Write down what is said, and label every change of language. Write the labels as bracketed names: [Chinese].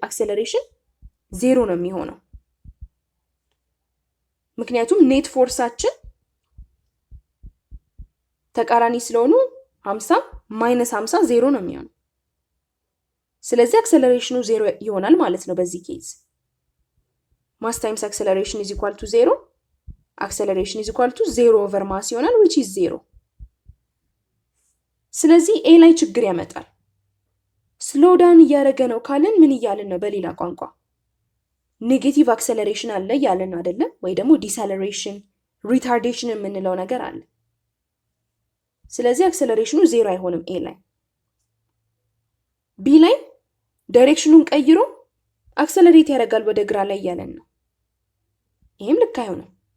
[Amharic] አክሰለሬሽን ዜሮ ነው የሚሆነው። ምክንያቱም ኔት ፎርሳችን ተቃራኒ ስለሆኑ 50 ማይነስ 50 ዜሮ ነው የሚሆነው። ስለዚህ አክሰለሬሽኑ ዜሮ ይሆናል ማለት ነው በዚህ ኬዝ። ማስ ታይምስ አክሰለሬሽን is equal to 0. [English] acceleration is equal to 0 over mass ይሆናል, which is 0. [Amharic] ስለዚህ A ላይ ችግር ያመጣል። ስሎው ዳውን እያደረገ ነው ካልን ምን እያልን ነው? በሌላ ቋንቋ ኔጌቲቭ አክሰለሬሽን አለ ያለን አይደለ? ወይ ደግሞ ዲሰለሬሽን ሪታርዴሽን የምንለው ነገር አለ። ስለዚህ አክሰለሬሽኑ 0 አይሆንም ኤ ላይ። ቢ ላይ ዳይሬክሽኑን ቀይሮ አክሰለሬት ያደርጋል ወደ ግራ ላይ ያለን ነው። ይሄም ልክ አይሆንም።